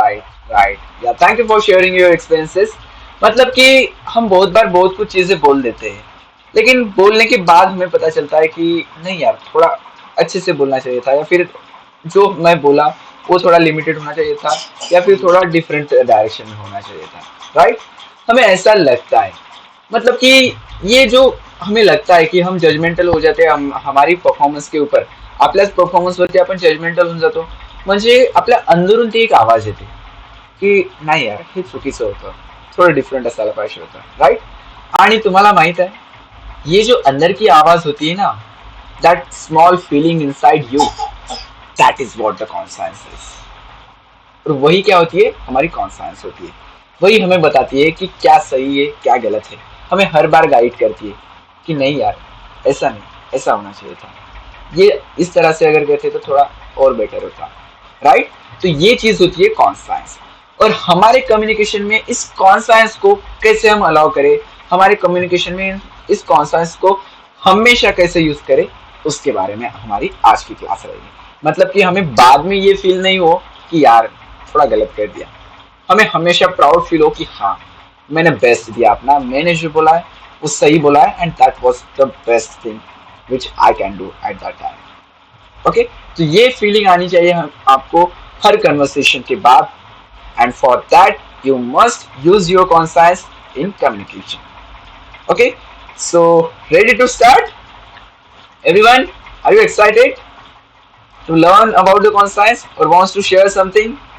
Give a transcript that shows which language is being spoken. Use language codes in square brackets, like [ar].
[en] Right right, yeah thank you for sharing your experiences. [hi] मतलब कि हम बहुत बार बहुत कुछ चीजें बोल देते हैं, लेकिन बोलने के बाद हमें पता चलता है कि नहीं यार, थोड़ा अच्छे से बोलना चाहिए था, या फिर जो मैं बोला वो थोड़ा लिमिटेड होना चाहिए था, या फिर थोड़ा डिफरेंट डायरेक्शन में होना चाहिए था। राइट, हमें ऐसा लगता है। मतलब कि ये जो हमें लगता है कि हम जजमेंटल हो जाते हैं हमारी परफॉर्मन्स के ऊपर, [mr] आपल्याच परफॉर्मन्सवरती आपण जजमेंटल होऊन जातो, म्हणजे आपल्या अंदरून ती एक आवाज येते की नाही यार, हे चुकीचं होतं, थोडं डिफरंट असायला पाहिजे होतं. राईट? आणि तुम्हाला माहित आहे, [hi] ये जो अंदर की आवाज होती है ना, [en] That small feeling inside you, that is what the conscience is. [hi] और वही क्या होती है, हमारी कॉन्साइंस होती है। वही हमें बताती है कि क्या सही है क्या गलत है, हमें हर बार गाइड करती है कि नहीं यार, ऐसा नहीं, ऐसा होना चाहिए था, ये इस तरह से अगर करते तो थोड़ा और बेटर होता। राइट? तो ये चीज होती है कॉन्साइंस। और हमारे कम्युनिकेशन में इस कॉन्साइंस को कैसे हम अलाउ करें, हमारे कम्युनिकेशन में इस कॉन्साइंस को हमेशा कैसे यूज करें, उसके बारे में हमारी आज की क्लास रहेगी। मतलब कि हमें बाद में ये फील नहीं हो कि यार थोड़ा गलत कर दिया, हमें हमेशा प्राउड फील हो कि हाँ, मैंने बेस्ट दिया अपना, मैंने जो बोला है वो सही बोला है, [en] And that was the best thing which I can do at that time. [hi] Okay, तो ये फीलिंग आनी चाहिए हम आपको हर कन्वर्सेशन के बाद, [en] And for that you must use your conscience in communication. Okay, so ready to start everyone? Are you excited to learn about the conscience or wants to share something?